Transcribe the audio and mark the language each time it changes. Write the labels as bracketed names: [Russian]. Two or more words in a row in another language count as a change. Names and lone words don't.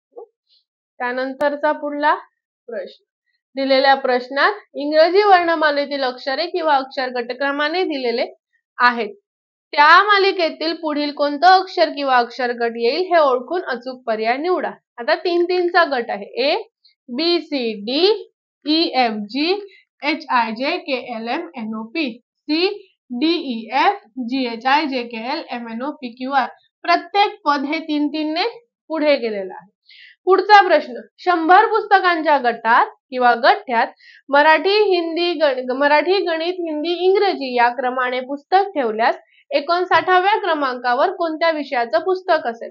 [Marathi] त्यानंतरचा पुढला प्रश्न. दिलेल्या प्रश्नात इंग्रजी वर्णमालेतील अक्षरे किंवा अक्षर गटक्रमाने दिलेले आहेत. त्या मालिकेतील पुढील कोणतं अक्षर किंवा अक्षर गट येईल हे ओळखून अचूक पर्याय निवडा. आता 3-3चा गट आहे. [English] A B C D E F G H I J K L M N O P C D E F G H I J K L M N O P Q R. [Marathi] प्रत्येक पद हे 3-3 ने पुढे गेलेलं आहे. पुढचा प्रश्न. 100 पुस्तकांच्या गटात किंवा गठ्ठ्यात मराठी, गणित, हिंदी, इंग्रजी या क्रमाने पुस्तक ठेवल्यास 59व्या क्रमांकावर कोणत्या विषयाचं पुस्तक असेल?